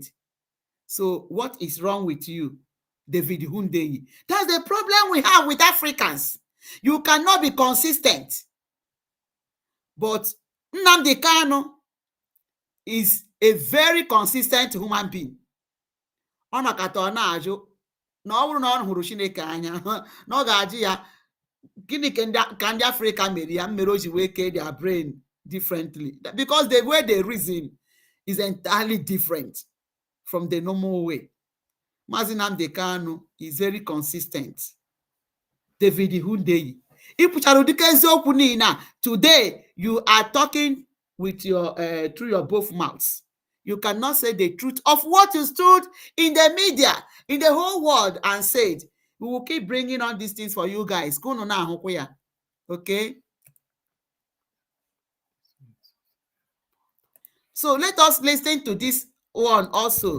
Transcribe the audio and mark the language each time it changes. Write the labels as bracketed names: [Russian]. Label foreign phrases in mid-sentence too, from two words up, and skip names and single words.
[English] So what is wrong with you, David Hundeyi? That's the problem we have with Africans. You cannot be consistent. But Nnamdi Kanu is a very consistent human being. [Igbo] Ọ nọkata ọ na-ajụ na ọ bụrụ na ọ hụrụ Chineke anya na ọ ga-ajụ ya gịnị ka ndị Africa mere ya mere o ji wee kee [English] their brain differently, because the way they reason is entirely different from the normal way. Mazi Nnamdi Kanu is very consistent. [Igbo] David Hundeyi, ipuchara ụdịka eziokwu niile. [English] Today you are talking with your through your both mouths. You cannot say the truth of what you stood in the media, in the whole world, and said. We will keep bringing on these things for you guys. Okay? So let us listen to this one also.